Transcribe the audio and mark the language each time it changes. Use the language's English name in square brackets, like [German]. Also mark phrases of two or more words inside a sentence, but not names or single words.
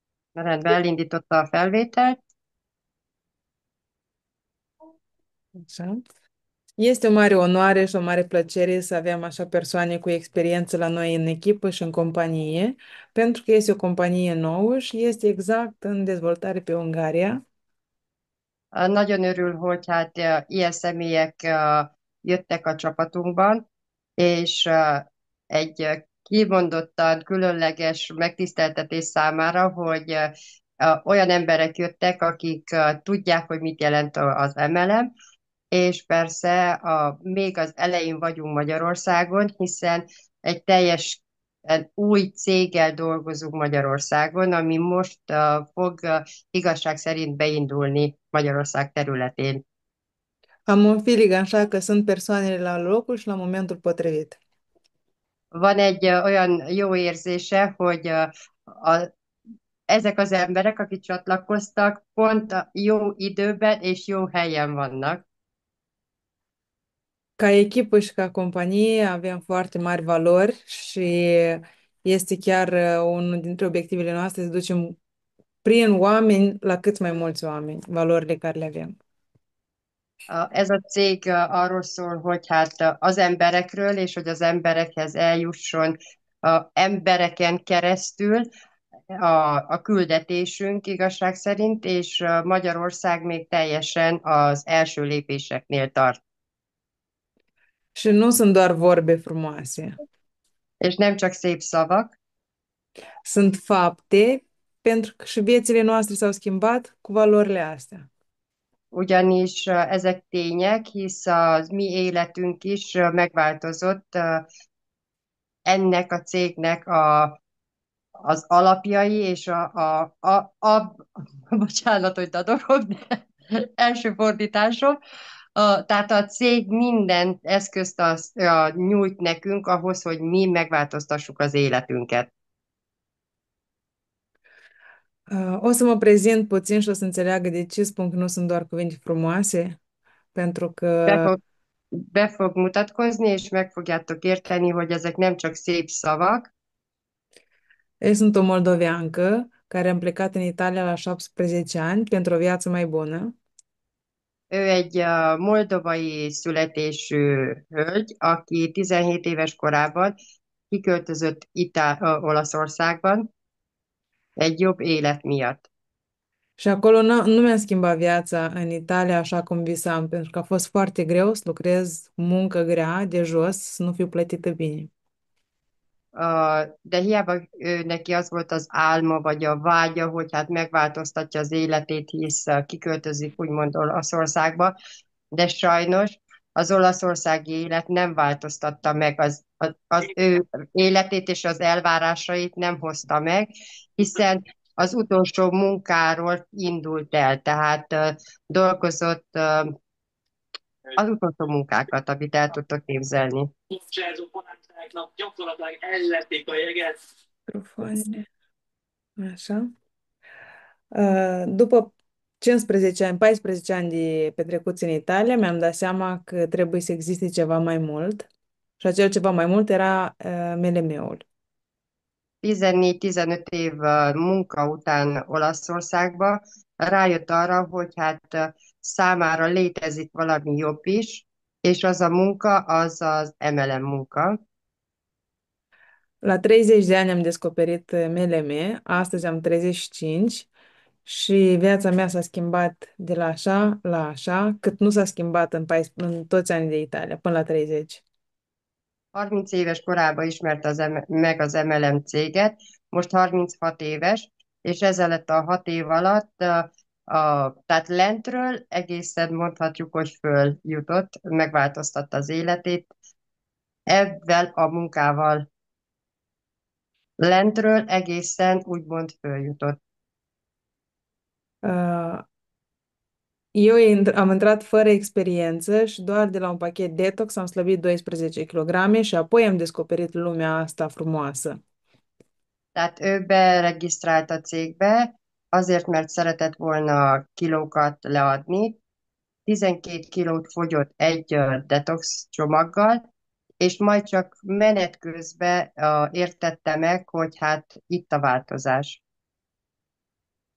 [Hungarian] Rendben, elindította a felvételt. [Romanian] Așa. Este o mare onoare și o mare plăcere să avem așa persoane cu experiență la noi în echipă și în companie, pentru că este o companie nouă și este exact în dezvoltare pe Ungaria. [Hungarian] Nagyon örül, hogy ilyen személyek jöttek a csapatunkban, és egy kimondottan különleges megtiszteltetés számára, hogy olyan emberek jöttek, akik tudják, hogy mit jelent az MLM, és persze még az elején vagyunk Magyarországon, hiszen egy teljes új céggel dolgozunk Magyarországon, ami most fog igazság szerint beindulni Magyarország területén. [Romanian] Am un feeling așa că sunt persoanele la locul și la momentul potrivit. [Hungarian] Van egy olyan jó érzése, hogy ezek az emberek, akik csatlakoztak, pont a jó időben és jó helyen vannak. [Romanian] Ca echipă și ca companie avem foarte mari valori și este chiar unul dintre obiectivele noastre să ducem prin oameni la cât mai mulți oameni, valorile care le avem. [Hungarian] Ez a cég arról szól, hogy az emberekről, és hogy az emberekhez eljusson embereken keresztül a küldetésünk igazság szerint, és Magyarország még teljesen az első lépéseknél tart. [Romanian] Și nu sunt doar vorbe frumoase, [Hungarian] És nem csak szép szavak, [Romanian] sunt fapte, pentru că și viețile noastre s-au schimbat cu valorile astea. [Hungarian] ugyanis ezek tények, hisz a mi életünk is megváltozott ennek a cégnek az alapjai és bocsánat, hogy dadogok, de első fordításom, tehát a cég minden eszközt nyújt nekünk ahhoz, hogy mi megváltoztassuk az életünket. [Romanian] O să mă prezint puțin și o să înțeleagă de ce spun că nu sunt doar cuvinte frumoase, pentru [Hungarian] Be [Romanian] că [Hungarian] fog, be fog mutatkozni, és meg fogjátok érteni, hogy ezek nem csak szép szavak. [Romanian] eu sunt o moldoveancă care am plecat în Italia la 17 ani pentru o viață mai bună. [Hungarian] Ő egy moldovai születésű hölgy, aki 17 éves korában kiköltözött Olaszországban egy jobb élet miatt. [Romanian] Și acolo nu mi-a schimbat viața în Italia așa cum visam, pentru că a fost foarte greu să lucrez muncă grea, de jos, să nu fiu plătită bine. [Hungarian] De hiába neki az volt az álma, vagy a vágya, hogy megváltoztatja az életét, hisz kiköltözik úgymond Olaszországba, de sajnos az olaszországi élet nem változtatta meg az ő életét, és az elvárásait nem hozta meg, hiszen az utolsó munkáról indult el, tehát dolgozott az utolsó munkákat, amit el tudtok képzelni. [Romanian] Microfoanele. Așa. După 15 ani, 14 ani de petrecuți în Italia, mi-am dat seama că trebuie să existe ceva mai mult. Și acel ceva mai mult era MLM-ul. [Hungarian] 14-15 év munka után Olaszországba rájött arra, hogy számára létezik valami jobb is, és az a munka az az MLM munka. [Romanian] La 30 de ani am descoperit MLM, astăzi am 35 și viața mea s-a schimbat de la așa la așa, cât nu s-a schimbat în toți anii de Italia, până la 30. [Hungarian] 30 éves korában ismerte meg az MLM céget, most 36 éves, és ezelőtt a 6 év alatt, tehát lentről egészen mondhatjuk, hogy följutott, megváltoztatta az életét, ebben a munkával lentről egészen úgymond följutott. [Romanian] Uh, am intrat fără experiență și doar de la un pachet detox am slăbit 12 kg și apoi am descoperit lumea asta frumoasă. [Hungarian] Tehát ő beregisztrált a cégbe, azért, mert szeretett volna kilókat leadni. 12 kilót fogyott egy detox csomaggal, és majd csak menet közben értette meg, hogy itt a változás.